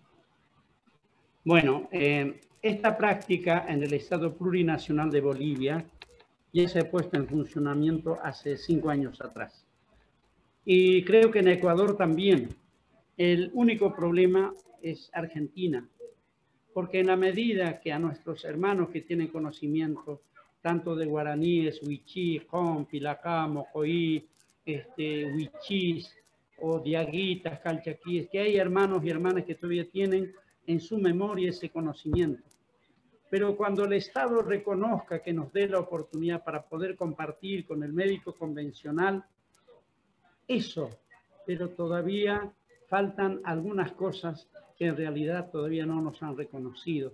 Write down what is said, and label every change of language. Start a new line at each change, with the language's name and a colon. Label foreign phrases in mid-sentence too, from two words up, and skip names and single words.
Spanish: Bueno, esta práctica en el Estado Plurinacional de Bolivia ya se ha puesto en funcionamiento hace 5 años atrás. Y creo que en Ecuador también. El único problema es Argentina, porque en la medida que a nuestros hermanos que tienen conocimiento tanto de guaraníes, huichí, compi, lacamo, joí, huichís, o diaguitas, calchaquíes, que hay hermanos y hermanas que todavía tienen en su memoria ese conocimiento. Pero cuando el Estado reconozca que nos dé la oportunidad para poder compartir con el médico convencional, eso, pero todavía faltan algunas cosas que en realidad todavía no nos han reconocido.